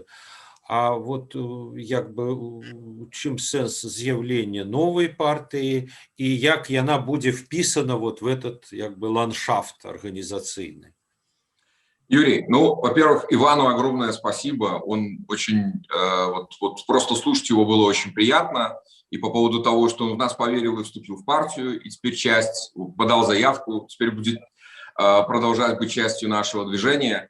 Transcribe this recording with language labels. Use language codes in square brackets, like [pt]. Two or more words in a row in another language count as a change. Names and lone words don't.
[be] А вот як бы чым сэнс з'яўлення новай партыі і як яна будзе впісана [ru] вот в этот [be] як бы [ru] ландшафт организационный? Юрий, ну, во-первых, Ивану огромное спасибо. Он очень, вот просто слушать его было очень приятно. И по поводу того, что он в нас поверил и вступил в партию, и теперь подал заявку, теперь будет продолжать быть частью нашего движения.